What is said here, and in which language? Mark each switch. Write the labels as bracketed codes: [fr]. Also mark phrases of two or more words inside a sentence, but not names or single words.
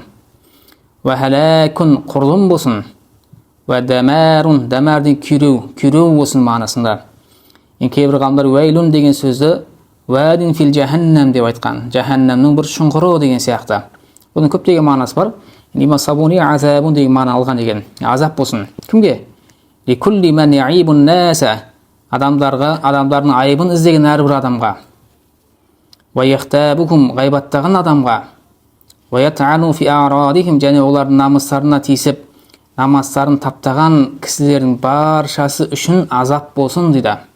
[ar] وهلاك, [kk] құрылым болсын. [ar] ودمار, [kk] дамардың күйреу болсын мағынасында. Кейбір ғалымдар вайлун деген сөзді [ar] واد في جهنم [kk] деп айтқан. Жаханнамның бір шұңқыры деген сияқты. Бұның көптеген мағынасы бар. Имам Сабуни азабун деген мағына алған екен. Азап болсын. Кімге? [ar] لكل من يعيب الناس, [kk] адамдардың айыбын іздеген әрбір адамға. [ar] ويغتابهم, [kk] ғайбаттаған адамға. [ar] ويطعن في أعراضهم, [kk] және олардың намыстарына тиісіп, намастарын таптаған кісілердің баршасы үшін азап болсын дейді.